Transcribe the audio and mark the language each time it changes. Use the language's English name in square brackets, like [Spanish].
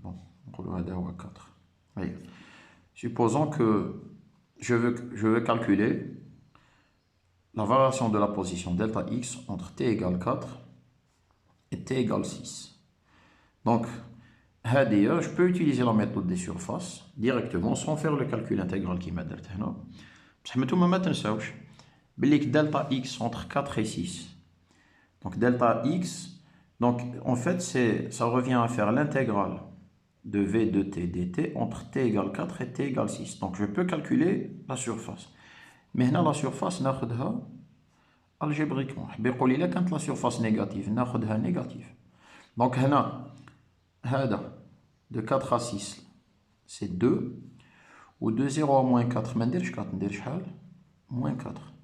[French] Bon, on va le à 4. Voyez. Supposons que je veux calculer la variation de la position delta x entre t égale 4 et t égale 6. Donc, je peux utiliser la méthode des surfaces directement sans faire le calcul intégral qui m'a [Arabic] درت هنا. بصح نتوما ما تنساوش بلي [French] delta x entre 4 et 6. Donc delta x, donc en fait ça revient à faire l'intégrale de v de t dt entre t égale 4 et t égale 6. Donc je peux calculer la surface. Mais là, la surface, [Arabic] ناخدها [French] algébriquement. [Arabic] بيقول لي كانت [French] la surface négative, [Arabic] ناخدها [French] négative. Donc [Arabic] هنا هذا [French] de 4 à 6 c'est 2, ou de 0 à moins 4 [Arabic] ما نديرش 4 ندير شحال [French] moins 4.